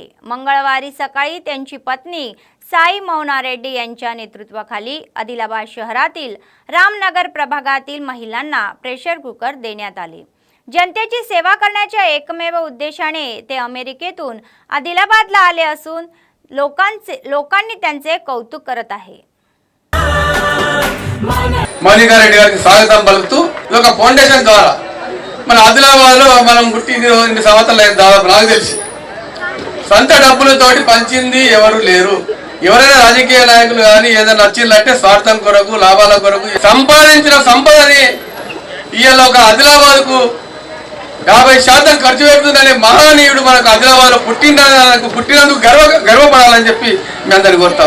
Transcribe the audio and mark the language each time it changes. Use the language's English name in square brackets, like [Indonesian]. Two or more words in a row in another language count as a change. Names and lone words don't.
[Marathi] मंगळवारी सकाळी त्यांची पत्नी साई मौना रेड्डी यांच्या नेतृत्वाखाली आदिलाबाद शहरातील रामनगर प्रभागातील महिलांना प्रेशर कुकर देण्यात आले. जनतेची सेवा करण्याच्या एकमेव उद्देशाने ते अमेरिकेतून आदिलाबादला आले असून लोकांनी त्यांचे कौतुक करत आहे. [Telugu] మౌనికా రెడ్డి గారికి స్వాగతం పలుకుతూ ఈ యొక్క ఫౌండేషన్ ద్వారా మన ఆదిలాబాద్లో మనం పుట్టి 2 సంవత్సరాలు దాదాపు నాకు తెలిసి సొంత డబ్బులతోటి పంచింది ఎవరు లేరు. ఎవరైనా రాజకీయ నాయకులు కానీ ఏదైనా వచ్చిందంటే స్వార్థం కొరకు లాభాల కొరకు సంపాదించిన సంపదని ఇవాళ ఒక ఆదిలాబాద్కు 50% ఖర్చు పెడుతుందనే మహనీయుడు మనకు ఆదిలాబాద్లో పుట్టినందుకు గర్వపడాలని చెప్పి మీ అందరిని కోరుతాం.